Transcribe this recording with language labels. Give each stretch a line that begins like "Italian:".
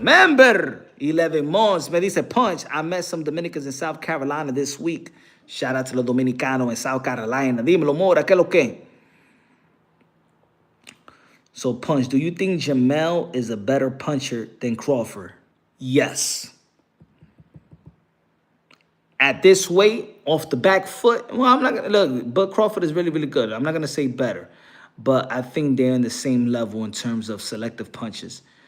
English: Member, 11 months.
Spanish: Me dice,
English: Punch, I met some Dominicans in South Carolina this week. Shout out to
Spanish: los dominicanos
English: in South Carolina.
Spanish: Dímelo, Mora, ¿qué es lo que?
English: So, Punch, do you think Jamel is a better puncher than Crawford? Yes. At this weight, off the back foot, well, I'm not gonna look, but Crawford is really, really good. I'm not gonna say better, but I think they're in the same level in terms of selective punches.